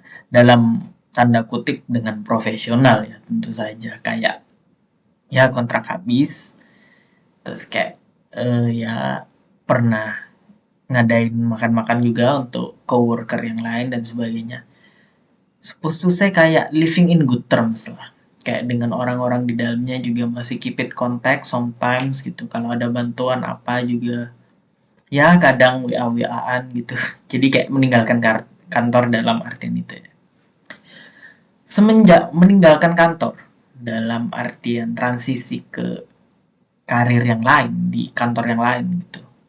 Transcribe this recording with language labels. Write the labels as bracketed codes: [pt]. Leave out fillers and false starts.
[id] Dalam tanda kutip dengan profesional ya tentu saja. Kayak ya kontrak habis, terus kayak ya pernah ngadain makan-makan juga untuk coworker yang lain dan sebagainya. [en] Supposed to say kayak living in good terms lah. [id] Kayak dengan orang-orang di dalamnya juga masih [en] keep it contact sometimes [id] gitu. Kalau ada bantuan apa juga ya kadang WA-WA-an gitu. Jadi kayak meninggalkan kantor dalam artian itu ya. Semenjak meninggalkan kantor dalam artian transisi ke karir yang lain di kantor yang lain gitu.